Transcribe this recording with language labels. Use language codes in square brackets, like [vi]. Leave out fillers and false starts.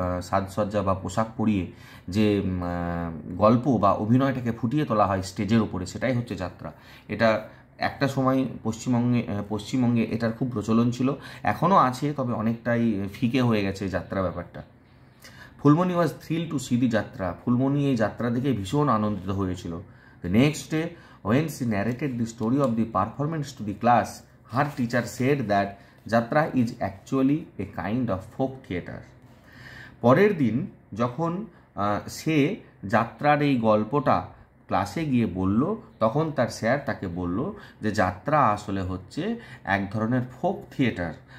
[bn] সাজসজ্জা বা পোশাক পরিয়ে যে গল্প বা অভিনয়টাকে ফুটিয়ে তোলা হয় স্টেজের উপরে, সেটাই হচ্ছে যাত্রা। এটা একটা সময় পশ্চিমবঙ্গে এটার খুব প্রচলন ছিল, এখনও আছে, তবে অনেকটাই ফিকে হয়ে গেছে যাত্রা ব্যাপারটা। [en] Phulmoni was thrill to see the jatra. [bn] ফুলমনি এই যাত্রা দেখে ভীষণ আনন্দিত হয়েছিল। The next day [en] when she narrated the story of the performance to the class, her teacher said that jatra is actually a kind of folk theatre. [bn] পরের দিন যখন সে যাত্রার এই গল্পটা ক্লাসে গিয়ে বলল, তখন তার স্যার তাকে বলল যে যাত্রা আসলে হচ্ছে এক ধরনের ফোক থিয়েটার।